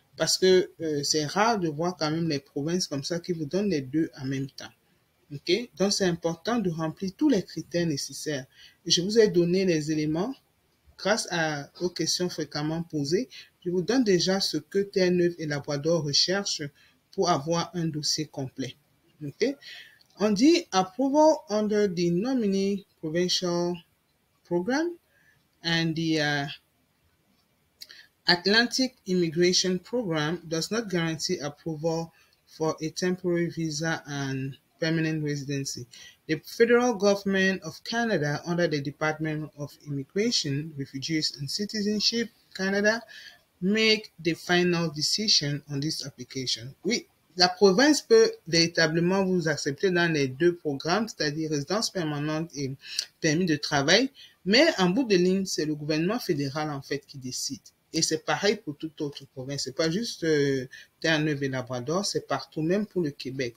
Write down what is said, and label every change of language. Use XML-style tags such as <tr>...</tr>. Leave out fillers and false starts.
<fr>parce que c'est rare de voir quand même les provinces comme ça qui vous donnent les deux en même temps. OK? Donc, c'est important de remplir tous les critères nécessaires. Je vous ai donné les éléments grâce aux questions fréquemment posées. Je vous donne déjà ce que Terre-Neuve et Labrador recherchent pour avoir un dossier complet. OK? On dit</fr> <en>approval under the nominee provincial program and the Atlantic Immigration Program does not guarantee approval for a temporary visa and permanent residency. The federal government of Canada, under the Department of Immigration, Refugees and Citizenship Canada, make the final decision on this application.</en> <fr>Oui, la province peut véritablement vous accepter dans les deux programmes, c'est-à-dire résidence permanente et permis de travail, mais en bout de ligne, c'est le gouvernement fédéral en fait qui décide. Et c'est pareil pour toute autre province. C'est pas juste Terre-Neuve et Labrador, c'est partout, même pour le Québec.</fr>